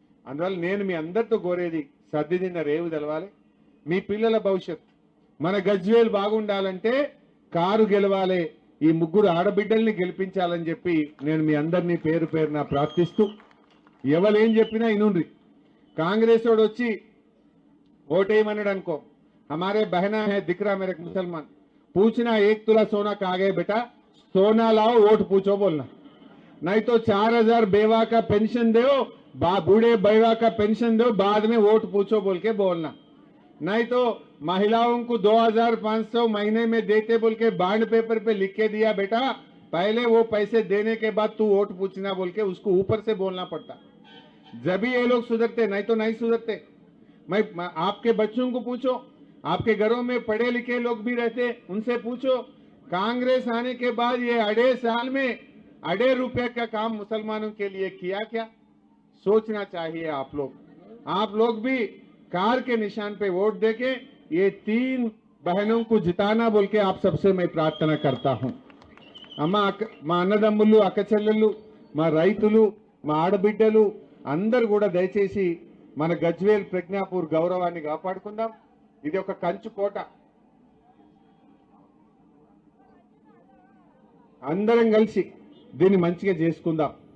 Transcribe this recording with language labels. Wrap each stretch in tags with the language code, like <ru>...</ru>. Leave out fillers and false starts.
<te>అందువల్ల నేను మీ అందరితో కోరేది, సర్దిదిన్న రేవు తెలవాలి. మీ పిల్లల భవిష్యత్, మన గజ్వేల్ బాగుండాలంటే కారు గెలవాలి. ఈ ముగ్గురు ఆడబిడ్డల్ని గెలిపించాలని చెప్పి నేను మీ అందరినీ పేరు పేరున ప్రార్థిస్తూ, ఎవరేం చెప్పినా ఇనుండ్రి. కాంగ్రెస్ వాడు వచ్చి ఓటేయమన్నాడు అనుకో,</te> <hi>हमारे बहना है दिकरा मेरे मुसलमान, पूछना 1 तुला सोना कहाँ गए बेटा, सोना लाओ वोट पूछो बोलना. नहीं तो 4,000 बेवा का पेंशन दो, बूढ़े बेवा का पेंशन दो, बाद में वोट पूछो बोल के बोलना। नहीं तो महिलाओं को 2,500 महीने में देते बोल के बॉन्ड पेपर पे लिख के दिया बेटा, पहले वो पैसे देने के बाद तू वोट पूछना बोल के उसको ऊपर से बोलना पड़ता। जब भी ये लोग सुधरते, नहीं तो नहीं सुधरते। मैं आपके बच्चों को पूछो, आपके घरों में पढ़े लिखे लोग भी रहते, उनसे पूछो कांग्रेस आने के बाद ये 2.5 साल में 2.5 रुपए का काम मुसलमानों के लिए किया क्या? सोचना चाहिए आप लोग भी कार के निशान पे वोट देके ये 3 बहनों को जिताना बोल के आप सबसे मैं प्रार्थना करता हूं।</hi> <te>మా అన్నదమ్ములు అక్క చెల్లెళ్ళు మా రైతులు మా ఆడబిడ్డలు అందరూ కూడా దయచేసి మన గజ్వేల్ ప్రజ్ఞాపూర్ గౌరవాన్ని కాపాడుకుందాం। ఇది ఒక కంచు కోట, అందరం కలిసి దీన్ని మంచిగా చేసుకుందాం।</te>